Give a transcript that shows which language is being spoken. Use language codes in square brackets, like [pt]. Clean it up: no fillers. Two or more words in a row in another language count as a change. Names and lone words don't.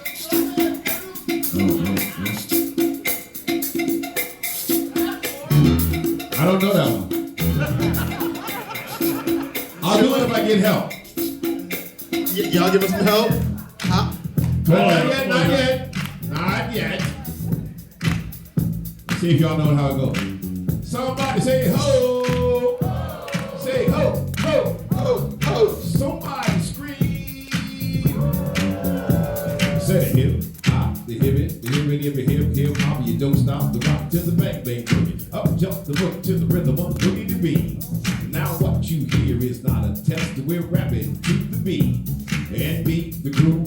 [en] I don't know that one. I'll do it if I get help. Y'all give us some help? Not yet. See if y'all know how it goes. Somebody say ho. Say ho, ho, ho, ho. Somebody scream. Say hip hop, the hip hop. You don't stop the rock to the bang bang boogie. Up jump the hook to the rhythm of the boogie to beat. Now what you hear is not a test. We're rapping to the beat and beat the groove.